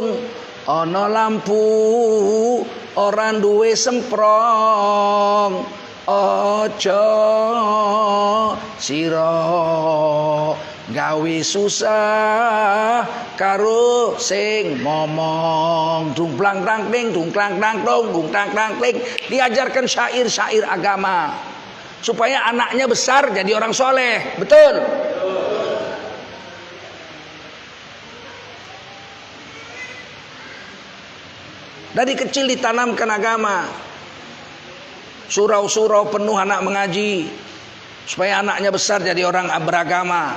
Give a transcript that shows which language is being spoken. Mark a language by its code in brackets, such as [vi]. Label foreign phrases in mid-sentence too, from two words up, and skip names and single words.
[jv] Ono lampu orang duwe semprong. Ojo siro gawe susah karo sing momong. Dungplang tang ting, dungklang tang tong, dungklang tang ting. [id] Diajarkan syair-syair agama supaya anaknya besar jadi orang soleh. Betul. Dari kecil ditanamkan agama. Surau-surau penuh anak mengaji supaya anaknya besar jadi orang beragama.